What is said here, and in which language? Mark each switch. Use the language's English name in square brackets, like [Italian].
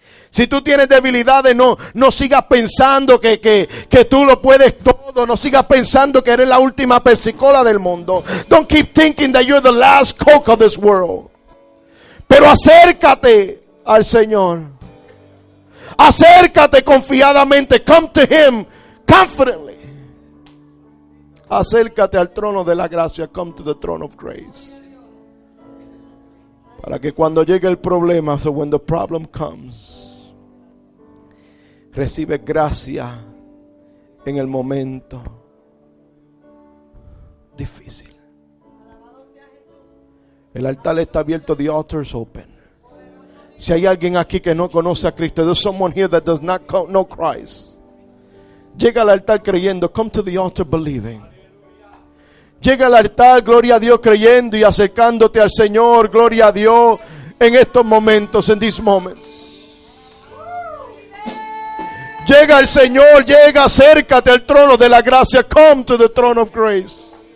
[Spanish] Si tú tienes debilidades, no sigas pensando que tú lo puedes todo. No sigas pensando que eres la última Pepsi-Cola del mundo. [English] Don't keep thinking that you're the last Coke of this world. [Spanish] Pero acércate al Señor. Acércate confiadamente. [English] Come to Him confidently. [Spanish] Acércate al trono de la gracia. [English] Come to the throne of grace. [Spanish] Para que cuando llegue el problema, [English] so when the problem comes, [Spanish] recibe gracia en el momento difícil. El altar está abierto, [English] the altar is open. [Spanish] Si hay alguien aquí que no conoce a Cristo, [English] there's someone here that does not know Christ. [Spanish] Llega al altar creyendo, [English] come to the altar believing. [Spanish] Llega al altar, gloria a Dios, creyendo y acercándote al Señor, gloria a Dios, en estos momentos, en [English] these moments. [Spanish] Llega el Señor, llega, acércate al trono de la gracia. [English] Come to the throne of grace.